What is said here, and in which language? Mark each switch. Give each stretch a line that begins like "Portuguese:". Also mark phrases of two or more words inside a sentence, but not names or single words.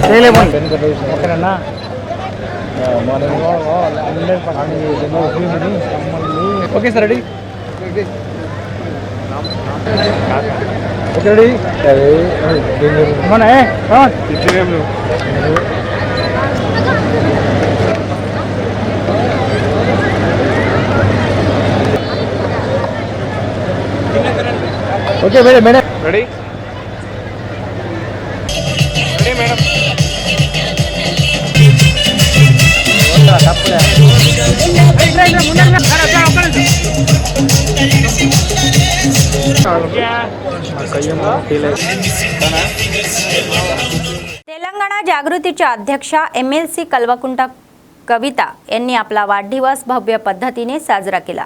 English: okayna okay sir ready okay ready mana okay madam madam ready ready madam
Marathi: तेलंगणा जागृतीच्या अध्यक्षा MLC कल्वकुंट कविता यांनी आपला वाढदिवस भव्य पद्धतीने साजरा केला।